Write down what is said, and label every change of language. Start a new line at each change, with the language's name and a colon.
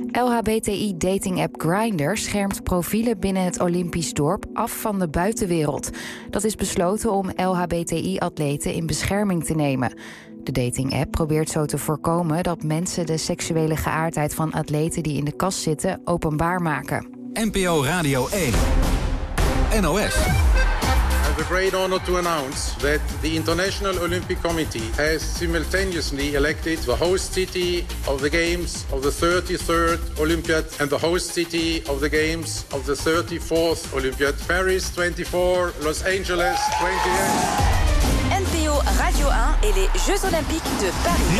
Dutch: LHBTI-datingapp Grindr schermt profielen binnen het Olympisch dorp af van de buitenwereld. Dat is besloten om LHBTI-atleten in bescherming te nemen. De datingapp probeert zo te voorkomen dat mensen de seksuele geaardheid van atleten die in de kast zitten openbaar maken. NPO Radio 1. NOS.
English: I have a great honor to announce that the International Olympic Committee has simultaneously elected the host city of the Games of the 33rd Olympiad and the host city of the Games of the 34th Olympiad. Paris 24, Los Angeles 28.
French: NPO Radio 1 et les Jeux Olympiques de Paris.